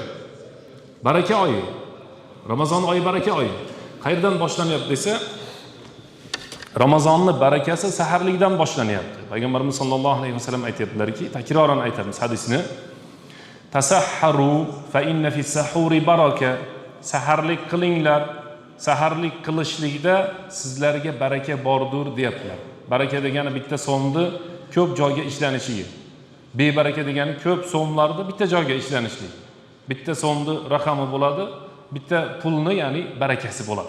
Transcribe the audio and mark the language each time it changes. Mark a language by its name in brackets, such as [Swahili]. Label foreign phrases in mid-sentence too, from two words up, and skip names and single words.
[Uzbek] Baraka oyi. Ramazon oyi baraka oyi. Qayerdan boshlanyapti desa, Ramazonning barakasi saharlikdan boshlanyapti. Payg'ambarimiz [Arabic] صلى الله عليه وسلم [Uzbek] aytibdilarki, takroran aytamiz hadisni. [Arabic] تسحروا فإن في السحور بركة. [Uzbek] Saharlik qilinglar. Saharlik qilishlikda sizlarga baraka bordir deyaptilar. Baraka degani bitta so'mni ko'p joyga ishlanishiga. Bebaraka degani ko'p so'mlarni bitta joyga ishlanishlik. Bitta so'mni raqami bo'ladi, bitta pulni, ya'ni barakasi bo'ladi.